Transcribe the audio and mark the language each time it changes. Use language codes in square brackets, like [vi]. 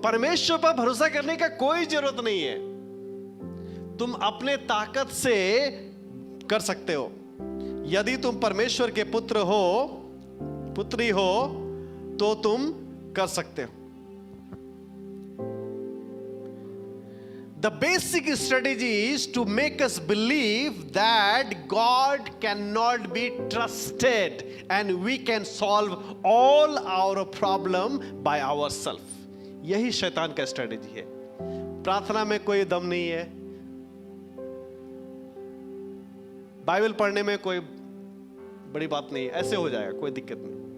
[hi] परमेश्वर पर भरोसा करने का कोई जरूरत नहीं है, तुम अपने ताकत से कर सकते हो। यदि तुम परमेश्वर के पुत्र हो, पुत्री हो, तो तुम कर सकते हो। [en] The basic strategy is to make us believe that God cannot be trusted and we can solve all our problem by ourselves. [hi] यही शैतान का स्ट्रेटेजी है। प्रार्थना में कोई दम नहीं है, बाइबल पढ़ने में कोई बड़ी बात नहीं है, ऐसे हो जाएगा, कोई दिक्कत नहीं।